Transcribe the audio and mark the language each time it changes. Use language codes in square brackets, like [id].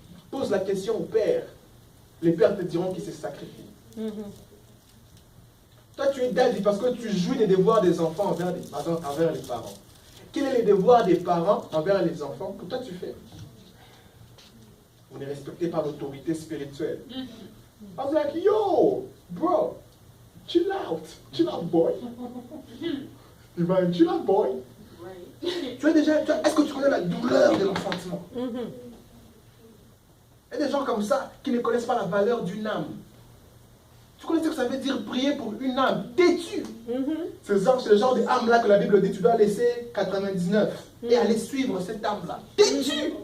[fr] Pose la question au père. Les pères te diront qu'il s'est sacrifié. Toi, tu es daddy parce que tu jouis des devoirs des enfants envers les parents. Quels sont les devoirs des parents envers les enfants que toi tu fais? Vous ne respectez pas l'autorité spirituelle. [en] I'm like, yo, bro, chill out, boy. Chill out, boy. [fr] Est-ce que tu connais la douleur de l'enfantement? Il y a des gens comme ça qui ne connaissent pas la valeur d'une âme. Tu connais ce que ça veut dire prier pour une âme têtue? C'est le genre d'âme-là que la Bible dit, tu dois laisser 99 et aller suivre cette âme-là. Têtue!